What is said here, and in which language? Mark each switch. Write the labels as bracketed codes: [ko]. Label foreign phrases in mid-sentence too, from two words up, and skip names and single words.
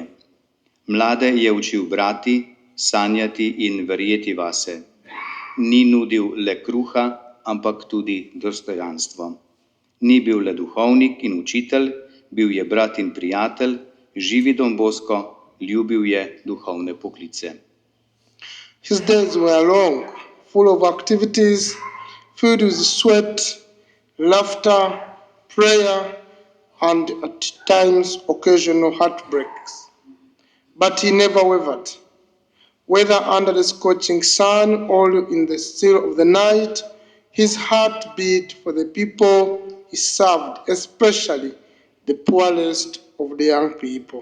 [sl] Mlade je učil brati, sanjati in verjeti vase. Ni nudil le kruha, ampak tudi dostojanstvo. Ni bil le duhovnik in učitelj, bil je brat in prijatelj, živi Don Bosco, ljubil je duhovne poklice. [en] His days were long, full of activities, filled with sweat, laughter, prayer, and at times occasional heartbreaks. But he never wavered. Whether under the scorching sun or in the still of the night, his heart beat for the people he served, especially the poorest of the young people.